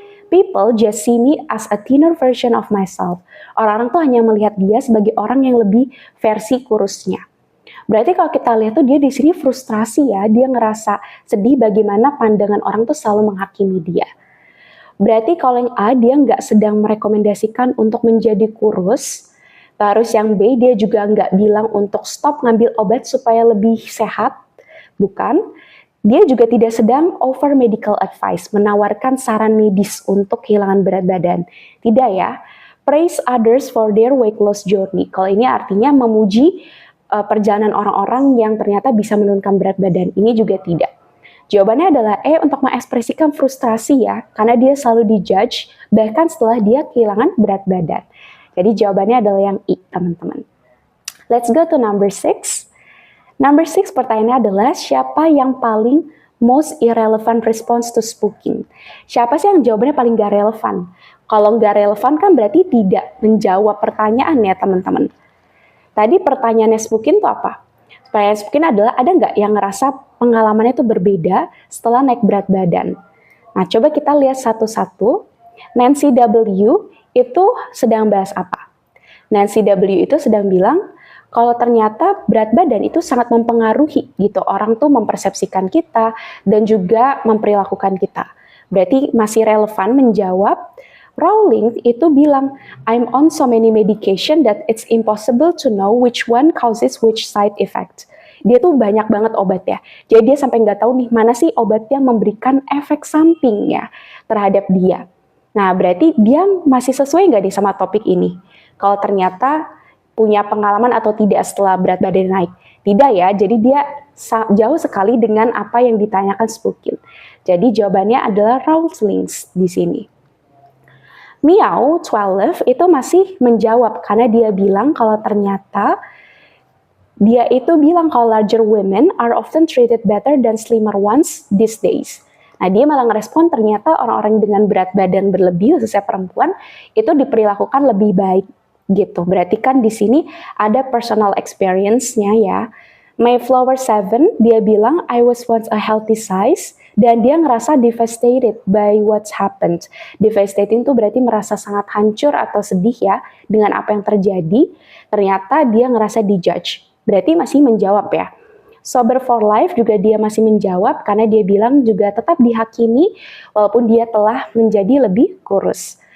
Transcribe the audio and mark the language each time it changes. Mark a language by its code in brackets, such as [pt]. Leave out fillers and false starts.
[en] People just see me as a thinner version of myself. [id] Orang-orang tuh hanya melihat dia sebagai orang yang lebih versi kurusnya. Berarti kalau kita lihat tuh dia di sini frustrasi ya, dia ngerasa sedih bagaimana pandangan orang tuh selalu menghakimi dia. Berarti kalau yang A dia nggak sedang merekomendasikan untuk menjadi kurus, terus yang B dia juga nggak bilang untuk stop ngambil obat supaya lebih sehat, bukan. Dia juga tidak sedang [en] offer medical advice, [id] menawarkan saran medis untuk kehilangan berat badan. Tidak ya, [en] praise others for their weight loss journey. [id] Kalau ini artinya memuji perjalanan orang-orang yang ternyata bisa menurunkan berat badan. Ini juga tidak. Jawabannya adalah E untuk mengekspresikan frustrasi ya, karena dia selalu dijudge, bahkan setelah dia kehilangan berat badan. Jadi jawabannya adalah yang I, teman-teman. [en] Let's go to number 6. Number 6 [id] pertanyaannya adalah siapa yang paling [en] most irrelevant response to spoken? [id] Siapa sih yang jawabannya paling gak relevan? Kalau gak relevan kan berarti tidak menjawab pertanyaan ya teman-teman. Tadi pertanyaannya spoken itu apa? Pertanyaan spoken adalah ada nggak yang ngerasa pengalamannya itu berbeda setelah naik berat badan? Nah coba kita lihat satu-satu. Nancy W itu sedang bahas apa? Nancy W itu sedang bilang kalau ternyata berat badan itu sangat mempengaruhi gitu. Orang tuh mempersepsikan kita dan juga memperilakukan kita. Berarti masih relevan menjawab. Rowling itu bilang, [en] I'm on so many medication that it's impossible to know which one causes which side effect. [id] Dia tuh banyak banget obat ya. Jadi dia sampai nggak tahu nih mana sih obat yang memberikan efek samping ya terhadap dia. Nah berarti dia masih sesuai nggak nih sama topik ini? Kalau ternyata punya pengalaman atau tidak setelah berat badan naik? Tidak ya, jadi dia jauh sekali dengan apa yang ditanyakan Spookil. Jadi jawabannya adalah Rowling di sini. Meow 12 itu masih menjawab karena dia bilang kalau ternyata dia itu bilang kalau [en] larger women are often treated better than slimmer ones these days. [id] Nah dia malah ngerespon ternyata orang-orang dengan berat badan berlebih khususnya perempuan itu diperlakukan lebih baik gitu. Berarti kan di sini ada personal experience-nya ya. [en] Mayflower 7 [id] dia bilang [en] I was once a healthy size [id] dan dia ngerasa [en] devastated by what's happened. [id] Devastating itu berarti merasa sangat hancur atau sedih ya dengan apa yang terjadi. Ternyata dia ngerasa dijudge. Berarti masih menjawab ya. Sober for Life juga dia masih menjawab karena dia bilang juga tetap dihakimi walaupun dia telah menjadi lebih kurus.